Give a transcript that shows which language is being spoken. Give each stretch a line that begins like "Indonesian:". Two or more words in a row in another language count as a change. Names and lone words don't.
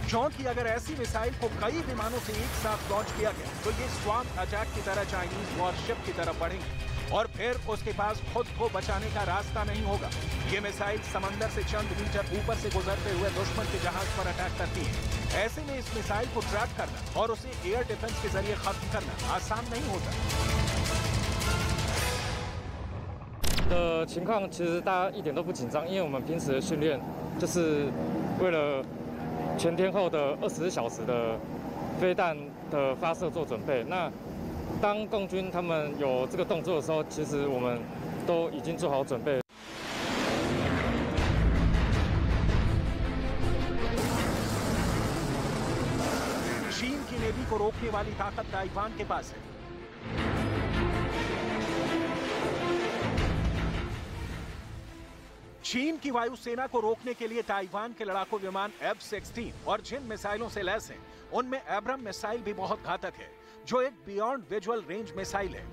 Hindi: क्योंकि अगर ऐसी मिसाइल को कई विमानों से एक साथ लॉन्च किया गया तो ये
English: swamp attack
Hindi: की तरह
English: Chinese warship
Hindi: की तरफ बढ़ेंगी और फिर उसके पास खुद को बचाने का रास्ता नहीं होगा। ये मिसाइल समंदर से चंद मीटर ऊपर से गुजरते हुए दुश्मन के जहाज पर अटैक करती है। ऐसे में इस मिसाइल को ट्रैक करना और उसे
English: air defense
Hindi: के जरिए खत्म करना आसान नहीं होता।
Chinese: 情况其实大家一点都不紧张，因为我们平时的训练就是为了全天候的24小时的飞弹的发射做准备。那当共军他们有这个动作的时候，其实我们都已经做好准备。
Hindi: चीन की नेवी को रोकने वाली ताकत ताइवान के पास है। चीन की वायुसेना को रोकने के लिए ताइवान के लड़ाकू विमान F-16 और जिन मिसाइलों से लैस हैं उनमें एब्रम मिसाइल भी बहुत घातक है, जो एक
English: beyond visual range missile
Hindi: है।